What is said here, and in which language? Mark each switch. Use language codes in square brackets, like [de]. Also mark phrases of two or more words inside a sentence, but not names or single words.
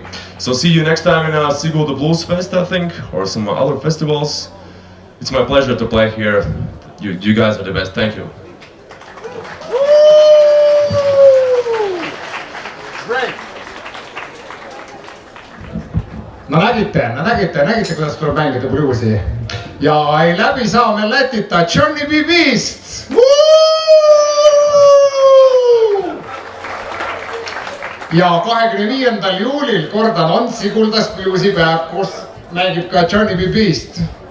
[en] So see you next time in Sigulda Blues Fest, I think, or some other festivals. It's my pleasure to play here. You guys are the best. Thank you. [et] No nägite, kuidas tuleb mängida bluusi. Ja ei läbi saa meil Lätita Johnny B. Beast. Ja 25. juulil, kordan, on Siguldas bluusipäev, kus mängib ka Johnny B.